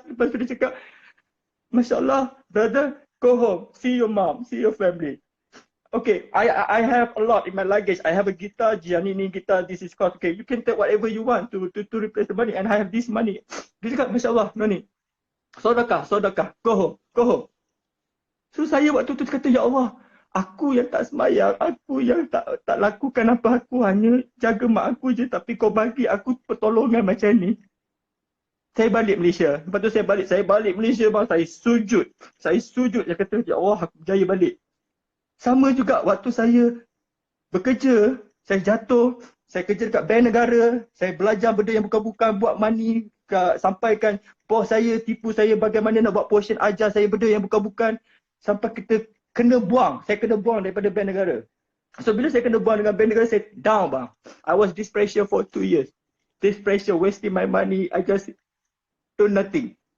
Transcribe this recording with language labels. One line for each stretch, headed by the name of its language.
Malay: Lepas tu dia cakap, Masya Allah,
English: brother, go home, see your mom, see your family. Okay, I have a lot in my luggage. I have a guitar, Giannini guitar, this is cost. Okay, you can take whatever you want to replace the money and I have this money.
Malay: Dia cakap, Masya Allah, no ni. Sodakah,
English: go home.
Malay: So saya waktu tu kata, Ya Allah, aku yang tak semayang, aku yang tak lakukan apa, aku hanya jaga mak aku je, tapi kau bagi aku pertolongan macam ni. Saya balik Malaysia. Lepas tu saya balik Malaysia bang, saya sujud. Saya kata, Ya Allah, aku berjaya balik. Sama juga waktu saya bekerja, saya jatuh, saya kerja dekat bank negara, saya belajar benda yang bukan-bukan, buat money, sampaikan bos saya tipu saya bagaimana nak buat portion, ajar saya benda yang bukan-bukan, sampai kita kena buang. Saya kena buang daripada bank negara. So bila saya kena buang dengan bank negara, saya down bang.
English: I was this pressure for 2 years. This pressure, wasting my money, I just do nothing.